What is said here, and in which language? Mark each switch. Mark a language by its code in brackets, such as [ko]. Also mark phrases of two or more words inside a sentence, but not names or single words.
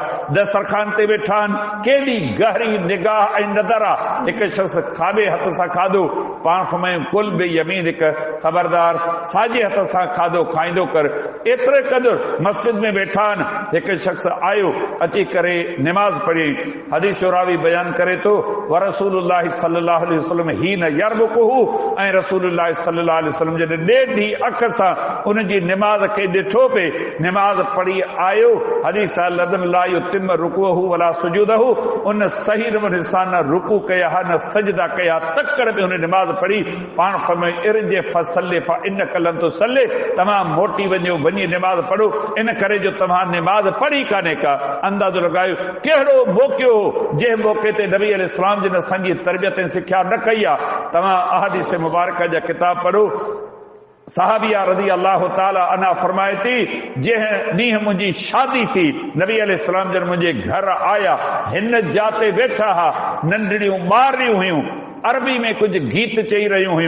[sd] दस्तरखान ते वेठा आहिनि, केॾी गहरी निगाह ऐं नज़र आहे। हिकु शख़्स खाॿे हथ सां खाधो, पाण फरमायूं [ar] كل بيمين, [sd] हिकु ख़बरदार साॼे हथ सां खाधो खाईंदो कर। एतिरे क़दुरु मस्जिद में वेठा आहिनि। हिकु शख़्स आयो, अची करे निमाज़ पढ़ी। हदीस रावी बयान करे थो, [ar] ورسول الله صلى الله عليه وسلم هو يرمقه, [sd] ऐं [ar] رسول الله صلى الله عليه وسلم [sd] जॾहिं ॾेढी अख सां उन जी निमाज़ खे ॾिठो पे, निमाज़ पढ़ी आयो। [ar] حديث لدن لا يتم ركوعه ولا سجوده, [sd] उन सही नमूने सां न रुकू कया, न सजदा कया, तकड़ में उन निमाज़ पढ़ी। पाण फरमाए [ar] ارجع فصل فإنك لم تصل, [sd] तव्हां मोटी वञो, वञी निमाज़ पढ़ो, इन करे जो तव्हां निमाज़ पढ़ी कान्हे का। अंदाज़ो लॻायो कहिड़ो मौक़ियो हो जंहिं मौक़े ते नबी अलैहिस्सलाम जिन असांजी तरबियत ऐं सिख्या न कई आहे। तव्हां अहादीस मुबारक जा किताब पढ़ो। सहाबिया [ar] رضي الله تعالى عنها [sd] फरमाए थी, जंहिं ॾींहुं मुंहिंजी शादी थी, नबी अलैहिस्सलाम जन मुंहिंजे घर आया, हिन जाते वेठा हा, नंढड़ियूं ॿारियूं हुयूं, अरबी में कुझु गीत चई रहियूं हुयूं।